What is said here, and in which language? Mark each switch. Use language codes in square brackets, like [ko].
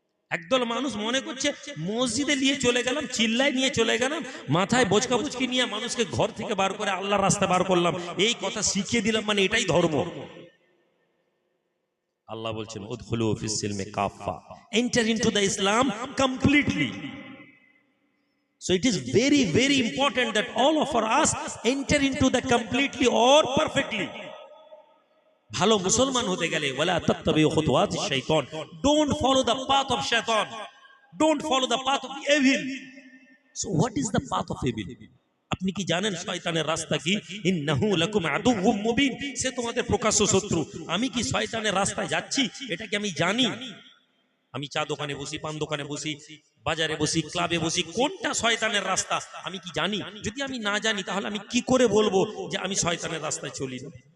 [bn] একদল মানুষ মনে করছে মসজিদে নিয়ে চলে গেলাম, চিল্লায় নিয়ে চলে গেলাম, মাথায় বোচকা বুচকি নিয়ে মানুষকে ঘর থেকে বার করে আল্লাহর রাস্তা বার করলাম, এই কথা শিখিয়ে দিলাম, মানে এটাই ধর্ম। আল্লাহ বলছেন [ar] উদখুলু ফিস সিলমি কাফা, [en] enter into the Islam completely. So it is very very important that all of us enter into the completely or perfectly. [bn] ভালো মুসলমান হতে গেলে [ar] ওয়ালা তাত্তাবিউ খুতুওয়াতিশ শাইতান, [en] don't follow the path of shaitan, don't follow the path of the evil. So what is the path of evil? [bn] আপনি কি জানেন শয়তানের রাস্তা কি? [ar] ইন্নাহু লাকুম আদুউম মুবিন, [bn] সে তোমাদের প্রকাশ্য শত্রু। আমি কি শয়তানের রাস্তায় যাচ্ছি এটা কি আমি জানি? আমি চা দোকানে বসি, পান দোকানে বসি, বাজারে বসি, ক্লাবে বসি, কোনটা শয়তানের রাস্তা আমি কি জানি? যদি আমি না জানি তাহলে আমি কি করে বলবো যে আমি শয়তানের রাস্তায় চলি না?